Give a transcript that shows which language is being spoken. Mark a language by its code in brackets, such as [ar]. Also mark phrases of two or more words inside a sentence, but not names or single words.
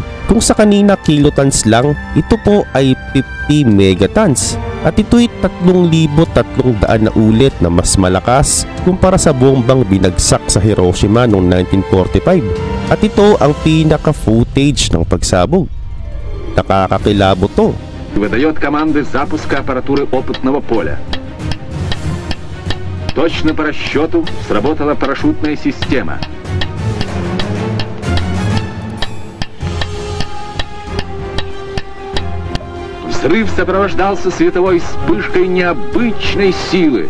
[tl] Kung sa kanina kilotons lang, ito po ay 50 megatons. At ito'y 3,300 na ulit na mas malakas kumpara sa bombang binagsak sa Hiroshima noong 1945. At ito ang pinaka-footage ng pagsabog. Nakakakilabot to. [ru] Выдает команды запуска аппаратуры опытного поля. Точно по расчету сработала парашютная система. Взрыв сопровождался световой вспышкой необычной силы.